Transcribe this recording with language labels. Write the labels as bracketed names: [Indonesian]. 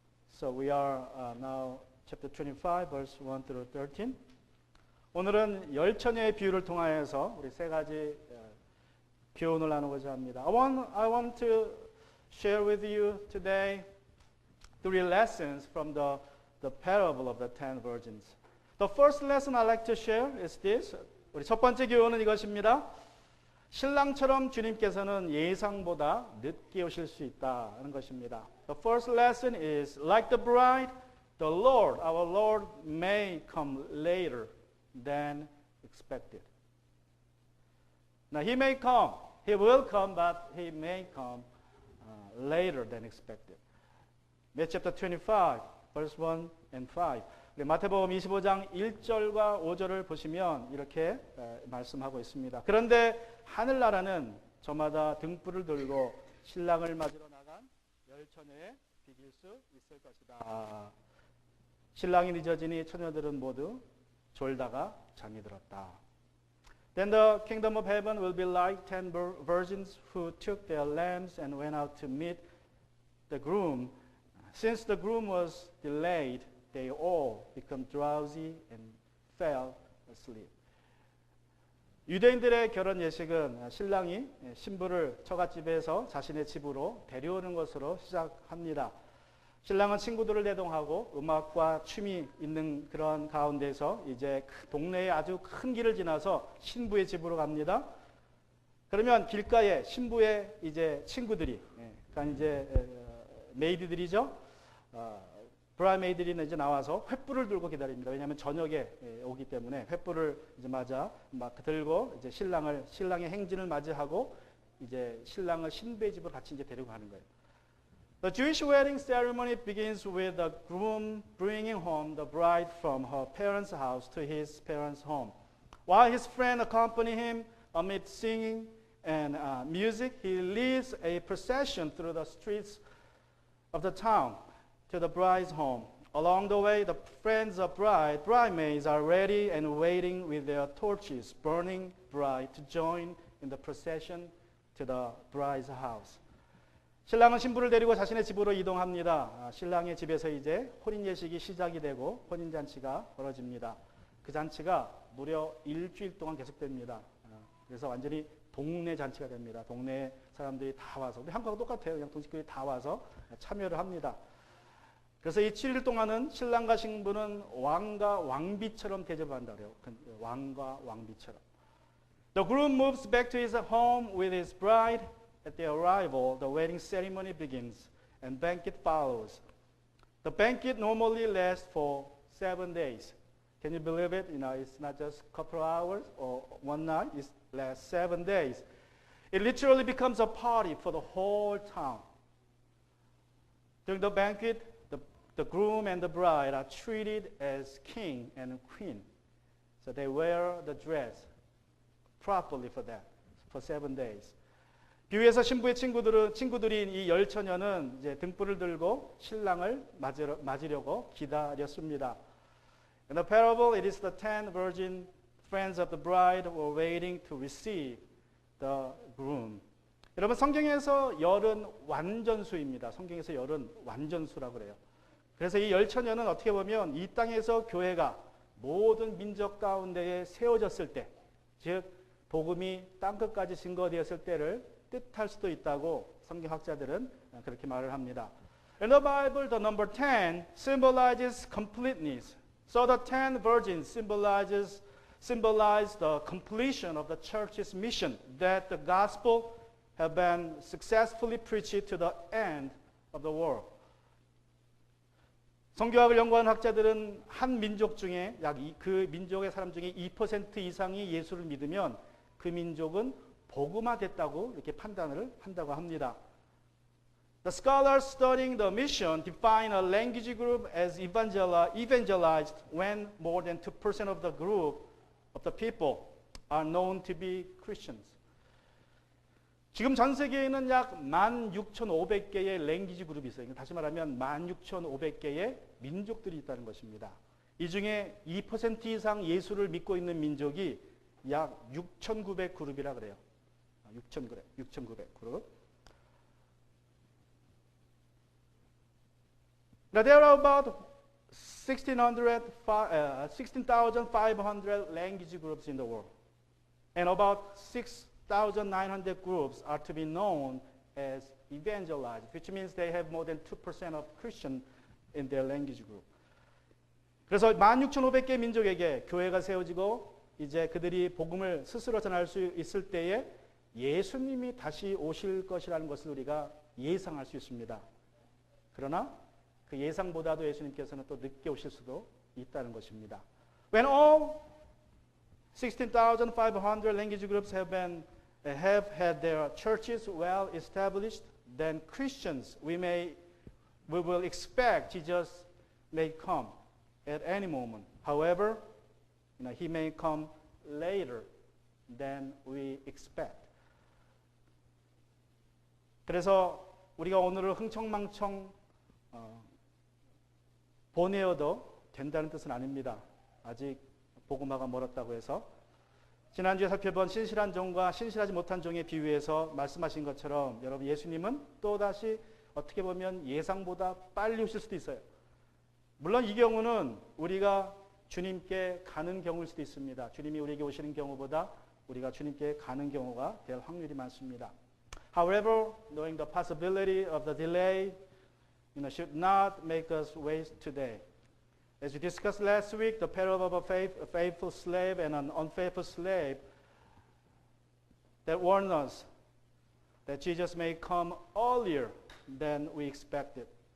[English] So we are now chapter 25, verse 1 through 13. [Korean] 오늘은 열처녀의 비유를 통하여서 우리 세 가지 교훈을 나누고자 합니다. [English] I want to share with you today 3 lessons from the parable of the 10 virgins. The first lesson I'd like to share is this. [Korean] 우리 첫 번째 교훈은 이것입니다. 신랑처럼 주님께서는 예상보다 늦게 오실 수 있다는 것입니다. [English] The first lesson is like the bride, the Lord, our Lord may come later than expected. Now He may come, He will come, but He may come later than expected. Matthew chapter 25, verse 1 and 5. [Korean] 마태복음 25장 1절과 5절을 보시면 이렇게 말씀하고 있습니다. 그런데 하늘나라는 저마다 등불을 들고 신랑을 맞으러 나간 열처녀에 비길 수 있을 것이다. 신랑이 늦어지니 처녀들은 모두 졸다가 잠이 들었다. [English] Then the kingdom of heaven will be like 10 virgins who took their lamps and went out to meet the groom. Since the groom was delayed, they all become drowsy and fell asleep. [Korean] 유대인들의 결혼 예식은 신랑이 신부를 처갓집에서 자신의 집으로 데려오는 것으로 시작합니다. 신랑은 친구들을 대동하고 음악과 춤이 있는 그런 가운데서 이제 동네의 아주 큰 길을 지나서 신부의 집으로 갑니다. 그러면 길가에 신부의 이제 친구들이, 그러니까 이제 메이드들이죠. 브라이메이드들이 이제 나와서 횃불을 들고 기다립니다. 왜냐하면 저녁에 오기 때문에 횃불을 이제 맞아 막 들고 이제 신랑의 행진을 맞이하고 이제 신랑을 신부의 집으로 같이 이제 데리고 가는 거예요. [English] The Jewish wedding ceremony begins with the groom bringing home the bride from her parents' house to his parents' home. While his friends accompany him amid singing and music, he leads a procession through the streets of the town to the bride's home. Along the way, the friends of bridesmaids are ready and waiting with their torches, burning bride to join in the procession to the bride's house. [Korean] 신랑은 신부를 데리고 자신의 집으로 이동합니다. 신랑의 집에서 이제 혼인 예식이 시작이 되고 혼인 잔치가 벌어집니다. 그 잔치가 무려 일주일 동안 계속됩니다. 그래서 완전히 동네 잔치가 됩니다. 동네 사람들이 다 와서, 우리 한국하고 똑같아요. 그냥 동식들이 다 와서 참여를 합니다. 그래서 이 7일 동안은 신랑과 신부는 왕과 왕비처럼 대접한다 그래요. 왕과 왕비처럼. [English] The groom moves back to his home with his bride. At their arrival, the wedding ceremony begins and banquet follows. The banquet normally lasts for 7 days. Can you believe it? It's not just a couple of hours or one night. It lasts 7 days. It literally becomes a party for the whole town. During the banquet, the groom and the bride are treated as king and queen. So they wear the dress properly for that, for 7 days. [Korean] 비유에서 신부의 친구들인 이 열처녀는 이제 등불을 들고 신랑을 맞으려고 기다렸습니다. [English] In the parable, it is the 10 virgin friends of the bride were waiting to receive the groom. [Korean] 여러분, 성경에서 열은 완전수입니다. 성경에서 열은 완전수라고 그래요. 그래서 이 열처녀는 어떻게 보면 이 땅에서 교회가 모든 민족 가운데에 세워졌을 때, 즉 복음이 땅끝까지 증거되었을 때를 뜻할 수도 있다고 성경학자들은 그렇게 말을 합니다. [English] In the Bible, the number 10 symbolizes completeness. So the 10 virgins symbolize the completion of the church's mission, that the gospel have been successfully preached to the end of the world. [Korean] 성경학을 연구하는 학자들은 한 민족 중에 그 민족의 사람 중에 2% 이상이 예수를 믿으면 그 민족은 복음화됐다고 이렇게 판단을 한다고 합니다. [English] The scholars studying the mission define a language group as evangelized when more than 2% of the group of the people are known to be Christians. [Korean] 지금 전 세계에는 약 16,500개의 랭귀지 그룹이 있어요. 다시 말하면 16,500개의 민족들이 있다는 것입니다. 이 중에 2% 이상 예수를 믿고 있는 민족이 약 6,900 그룹이라 그래요. 6,900 그룹. [English] Now there are about 16,500 language groups in the world. And about 6,900 groups are to be known as evangelized, which means they have more than 2% of Christian in their language group. [Korean] 그래서 16,500개 민족에게 교회가 세워지고 이제 그들이 복음을 스스로 전할 수 있을 때에 예수님이 다시 오실 것이라는 것을 우리가 예상할 수 있습니다. 그러나 그 예상보다도 예수님께서는 또 늦게 오실 수도 있다는 것입니다. [English] When all 16,500 language groups have had their churches well established, then Christians we will expect Jesus may come at any moment. However, he may come later than we expect. [Korean] 그래서 우리가 오늘을 흥청망청 보내어도 된다는 뜻은 아닙니다. 아직 복음화가 멀었다고 해서 지난주에 살펴본 신실한 종과 신실하지 못한 종의 비유에서 말씀하신 것처럼 여러분 예수님은 또다시 어떻게 보면 예상보다 빨리 오실 수도 있어요. 물론 이 경우는 우리가 주님께 가는 경우일 수도 있습니다. 주님이 우리에게 오시는 경우보다 우리가 주님께 가는 경우가 될 확률이 많습니다. [English] However, knowing the possibility of the delay should not make us waste today. As we discussed last week, the parable of a faithful slave and an unfaithful slave that warned us that Jesus may come earlier than we expected.